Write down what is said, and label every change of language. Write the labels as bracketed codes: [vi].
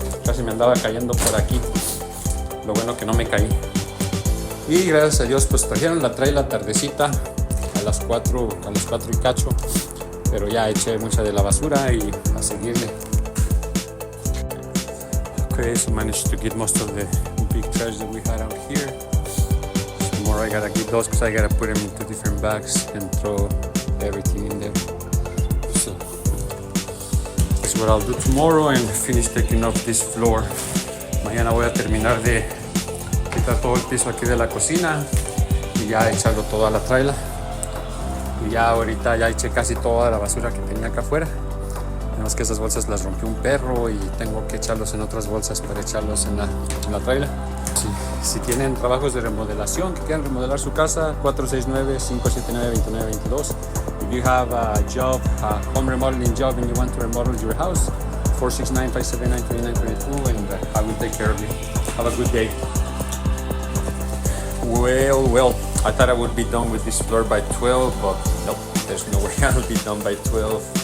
[es] Casi me andaba cayendo por aquí. Lo bueno que no me caí. Y gracias a Dios pues trajeron la trailer tardecita a las 4 y cacho. Pero ya eché mucha de la basura y a seguirle. [en] Okay, so managed to get most of the big trash that we had out here. I gotta get those because I gotta put them into different bags and throw everything in there. So that's what I'll do tomorrow and finish taking off this floor. [es] Mañana voy a terminar de quitar todo el piso aquí de la cocina y ya echarlo todo a la trailer. Y ya ahorita ya eché casi toda la basura que tenía acá afuera. Además que esas bolsas las rompió un perro y tengo que echarlos en otras bolsas para echarlos en la trailer. Si tienen trabajos de remodelación, que quieran remodelar su casa, 469-579-2922. [en] If you have a job, a home remodeling job, and you want to remodel your house, 469-579-2922, and I will take care of you. Have a good day. Well, I thought I would be done with this floor by 12, but nope, there's no way I'll be done by 12.